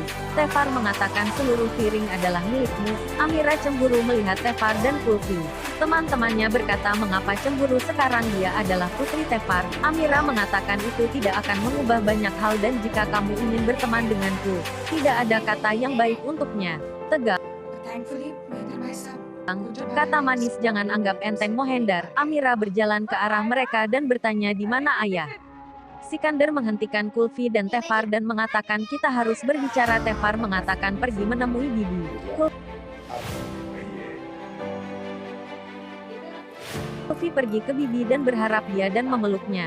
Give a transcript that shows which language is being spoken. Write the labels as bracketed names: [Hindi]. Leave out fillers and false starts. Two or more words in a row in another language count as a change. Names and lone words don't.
[Indonesian] Tefar mengatakan seluruh piring adalah milikmu. Amira cemburu melihat Tefar dan Kulfi. Teman-temannya berkata mengapa cemburu, sekarang dia adalah putri Tefar. Amira mengatakan itu tidak akan mengubah banyak hal dan jika kamu ingin berteman denganku, tidak ada kata yang baik untuknya. Tegang. [Hindi] thankfully मेरे भाई साहब [Indonesian] Kata manis jangan anggap enteng Mohendar. Amira berjalan ke arah mereka dan bertanya di mana ayah. Sikandar menghentikan Kulfi dan Tefar dan mengatakan kita harus berbicara. Tefar mengatakan pergi menemui Bibi. Kulfi pergi ke Bibi dan berharap dia dan memeluknya.